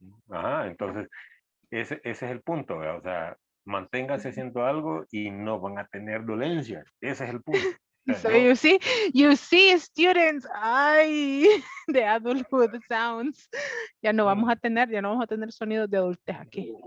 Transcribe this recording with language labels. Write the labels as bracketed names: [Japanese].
[Spanish] Ajá, entonces, ese es el punto, ¿verdad? O sea, manténgase haciendo algo y no van a tener dolencias. Ese es el punto. O sea, [English] So [Spanish] yo- [English] you see students, ay, the adulthood sounds. [Spanish] Ya no vamos a tener sonidos de adultez aquí.